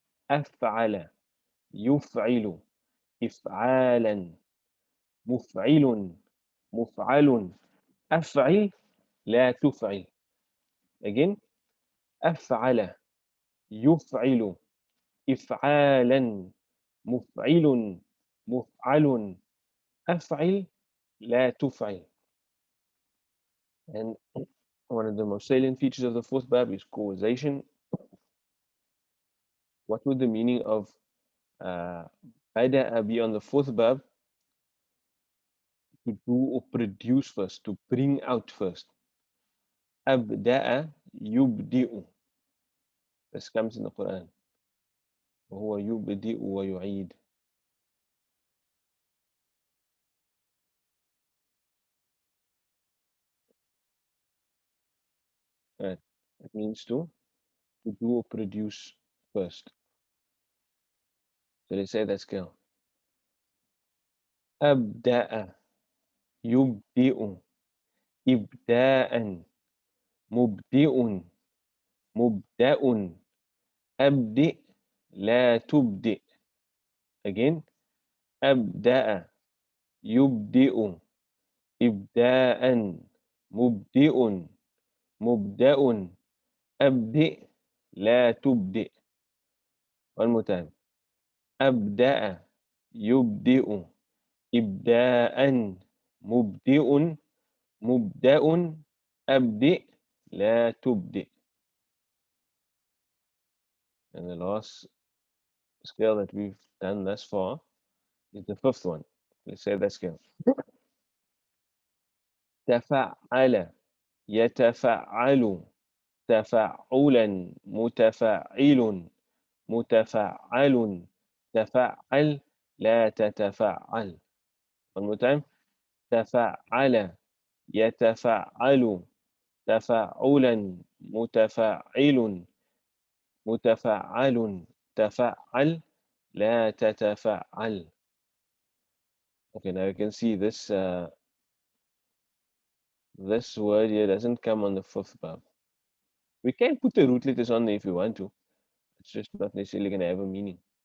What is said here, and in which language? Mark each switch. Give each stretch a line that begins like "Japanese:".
Arabic: أفعل يفعل إفعالا مفعل مفعل أفعل لا تفعل.
English: Again.
Arabic: أفعل يفعل إفعالا مفعل مفعل أفعل لا تفعل.
English: And one of the most salient features of the fourth verb is causation. What would the meaning of بدأ be on the fourth verb? To do or produce first, to bring out first.
Arabic: أبدأ يبدئ.
English: This comes in the Quran.
Arabic: وهو يبدئ ويعيد.
English: Right. It means to do or produce first. So let's say that scale.
Arabic: أبدأ يبدئ إبداء مبدئ مبدأ أبدئ لا تبدئ.
English: Again.
Arabic: أبدأ يبدئ إبداء مبدئ مبدأ أبدئ لا تبدئ.
English: One more time.
Arabic: أبدأ يبدئ إبداء مبدئ مبدأ أبدئ لا تبدئ.
English: And the last scale that we've done thus far is the fifth one. Let's say that scale.
Arabic: تفعل يتفعل تفعلا متفعل متفعل تفعل لا تتفعل.
English: One more time.
Arabic: تفعل يتفعل تفعلا متفعل متفعل تفعل لا تتفعل.
English: Okay, now you can see this this word here doesn't come on the fifth verb. We can put the root letters on there if we want to. It's just not necessarily going to have a meaning.